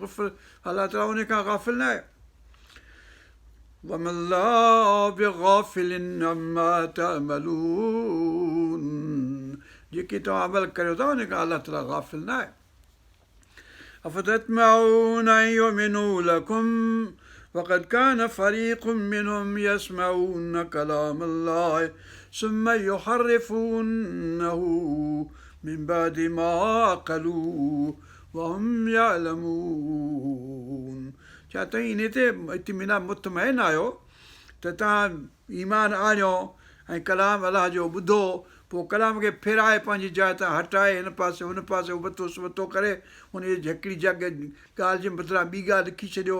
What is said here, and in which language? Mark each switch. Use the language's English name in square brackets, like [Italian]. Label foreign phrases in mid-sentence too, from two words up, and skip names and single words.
[Sindhi] अलाह ताला उन खां गाफ़िल न आहे। [Arabic] وما الله بغافل عما تعملون, [Sindhi] जेके तव्हां अमल करियो था उन खां अलाह ताला गाफ़िल न आहे। [Arabic] أفتطمعون أن يؤمنوا لكم وقد كان فريق منهم يسمعون كلام الله ثم يحرفونه من بعد ما عقلوه و وهم يعلمون. [Sindhi] छा तव्हीं इन ते इत्मिनान मुतमइन आहियो त तव्हां ईमान आणियो ऐं कलाम अलाह जो ॿुधो, पोइ कलाम खे फेराए पंहिंजी जाइ तां हटाए हिन पासे हुन पासे उबतो सुबतो करे हुन जी हिकिड़ी ॻाल्हि जे बदिरां ॿी ॻाल्हि लिखी छॾियो।